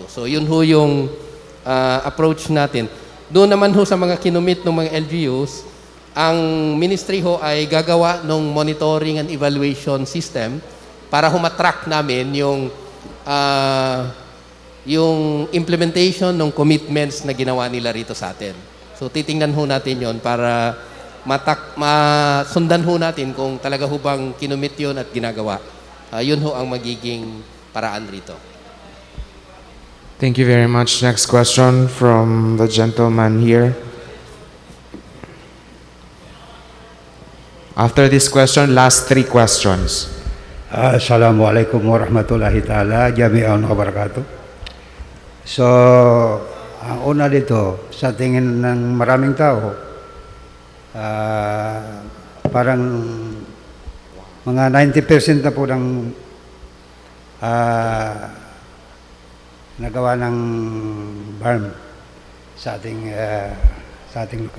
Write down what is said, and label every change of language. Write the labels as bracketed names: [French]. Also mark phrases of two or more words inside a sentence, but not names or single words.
[Filipino] So yun ho yung approach natin. Doon naman ho sa mga kinumit ng mga LGUs, ang ministry ho ay gagawa ng [English] monitoring and evaluation system [Filipino] para ho matrack namin yung implementation ng commitments na ginawa nila rito sa atin. So titingnan ho natin yon para masundan ho natin kung talaga ho bang kinumit yun at ginagawa. Yun ho ang magiging paraan rito. [English] Thank you very much. Next question from the gentleman here. After this question, last 3 questions. [Arabic] السلام عليكم ورحمة الله تعالى جميعا وبركاته. [Filipino] So, ang una dito, sa tingin ng maraming tao, parang mga 90% na po ng nagawa ng BARM sa ating lugar.